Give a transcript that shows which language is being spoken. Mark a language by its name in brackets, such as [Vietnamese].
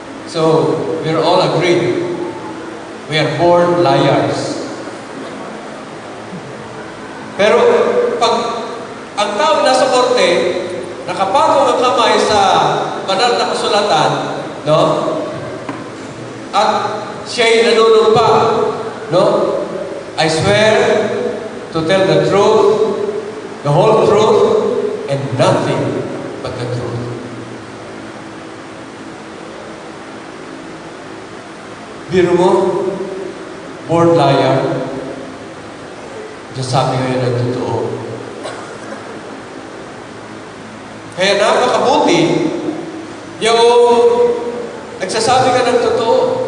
[English] So, we're all agreed. We are born liars. [Filipino] Pero, pag ang tao nasa korte, nakapatong ang kamay sa banal na kasulatan, no? At siya'y nanunumpa, no? [English] I swear to tell the truth, the whole truth, and nothing but the truth. [Filipino] Biro mo, [English] born liar, [Filipino] sabi ngayon ang totoo. Kaya napakabuti yung nagsasabi ka ng totoo.